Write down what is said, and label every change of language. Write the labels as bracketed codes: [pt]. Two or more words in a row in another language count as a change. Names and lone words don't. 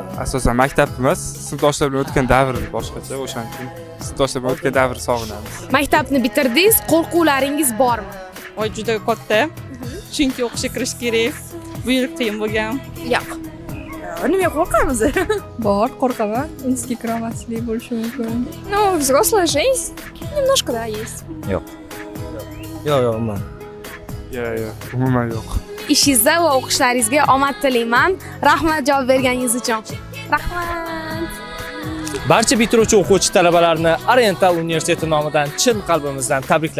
[uz] Asosan maktabimiz sinfdoshlar bilan o'tgan davr boshqacha, o'shaning uchun sinfdoshlar bilan o'tgan davr sog'inamiz. Maktabni bitirdingiz, qo'rquvlaringiz bormi? Voy juda katta. Chunki o'qishga kirish kerak. Bu yil qiyin bo'lgan. Yo'q. Nima qo'rqamiz? Bor, qo'rqaman. Inskiy kiramaslik bo'lishi mumkin. [ru] Ну, взрослая жизнь. Немножко, да, есть. [uz] Yo'q, umuman. Yo'q, umuman yo'q. Ishingizda va o'qishlaringizga omad tilayman. Rahmat javob berganingiz uchun. Rahmat. Barcha bitiruvchi o'quvchi talabalarni Oriental universiteti nomidan chin qalbimizdan tabriklaymiz.